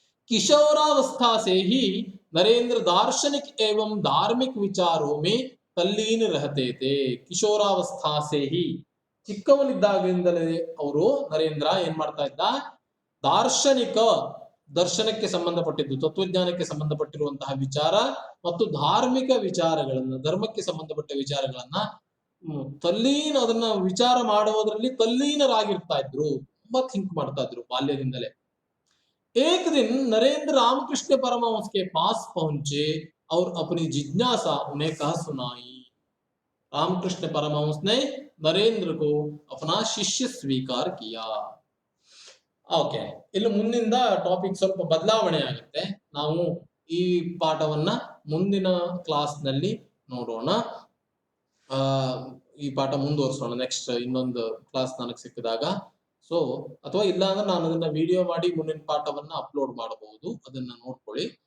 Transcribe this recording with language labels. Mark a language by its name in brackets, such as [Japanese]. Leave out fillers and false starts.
[Hindi] किशोरावस्था से ही नरेंद्र दार्शनिक एवं धार्मिक विचारों में तल्लीन रहते थे. ಕಿಶೋರಾವಸ್ಥಾ ಸೇ ಹಿ, [Kannada] ಚಿಕ್ಕವನಿದ್ದಾಗಿಂದಲೇ ಅವರು ನರೇಂದ್ರ ಏನ್ ಮಾಡ್ತಾ ಇದ್ದ, ದಾರ್ಶನಿಕ, ದರ್ಶನಕ್ಕೆ ಸಂಬಂಧಪಟ್ಟಿದ್ದು, ತತ್ವಜ್ಞಾನಕ್ಕೆ ಸಂಬಂಧಪಟ್ಟಿರುವಂತಹ ವಿಚಾರ ಮತ್ತು ಧಾರ್ಮಿಕ ವಿಚಾರಗಳನ್ನ, ಧರ್ಮಕ್ಕೆ ಸಂಬಂಧಪಟ್ಟ ವಿಚಾರಗಳನ್ನ ತಲ್ಲೀನ, ಅದನ್ನ ವಿಚಾರ ಮಾಡುವುದರಲ್ಲಿ ತಲ್ಲೀನರಾಗಿರ್ತಾ ಇದ್ರು, ತುಂಬಾ ಥಿಂಕ್ ಮಾಡ್ತಾ ಇದ್ರು ಬಾಲ್ಯದಿಂದಲೇ. [Hindi] एक दिन नरेंद्र रामकृष्ण परमहंस के पास पहुंचे और अपनी जिज्ञासा उन्हें कह सुनाई. रामकृष्ण परमहंस ने नरेंद्र को अपना शिष्य स्वीकार किया. [Kannada] ಓಕೆ, ಇಲ್ಲಿ ಮುಂದಿನ ಟಾಪಿಕ್ ಸ್ವಲ್ಪ ಬದಲಾವಣೆ ಆಗುತ್ತೆ. ನಾವು ಈ ಪಾಠವನ್ನ ಮುಂದಿನ ಕ್ಲಾಸ್ ನಲ್ಲಿ ನೋಡೋಣ. ಈ ಪಾಠ ಮುಂದುವರಿಸೋಣ ನೆಕ್ಸ್ಟ್ ಇನ್ನೊಂದು ಕ್ಲಾಸ್ ನನಗೆ ಸಿಕ್ಕಿದಾಗ. ಸೊ ಅಥವಾ ಇಲ್ಲ ಅಂದ್ರೆ ನಾನು ಅದನ್ನ ವಿಡಿಯೋ ಮಾಡಿ ಮುಂದಿನ ಪಾಠವನ್ನ ಅಪ್ಲೋಡ್ ಮಾಡಬಹುದು, ಅದನ್ನ ನೋಡ್ಕೊಳ್ಳಿ.